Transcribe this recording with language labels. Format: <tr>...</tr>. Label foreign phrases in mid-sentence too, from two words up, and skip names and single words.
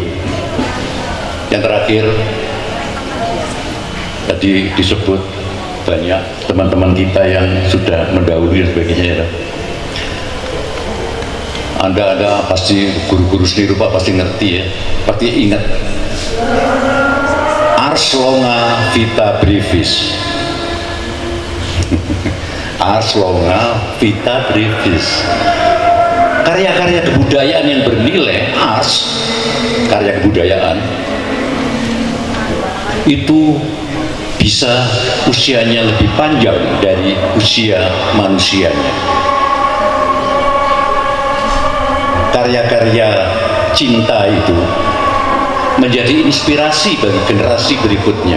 <id>Yang terakhir tadi disebut banyak teman-teman kita yang sudah mendahului dan sebagainya ya. Anda pasti guru-guru seni rupa pasti ngerti ya, pasti ingat</id> <la>ars longa vita brevis. Ars longa vita brevis,</la> <id>karya-karya kebudayaan yang bernilai ars, karya kebudayaan itu bisa usianya lebih panjang dari usia manusianya. Karya-karya cinta itu menjadi inspirasi bagi generasi berikutnya.</id>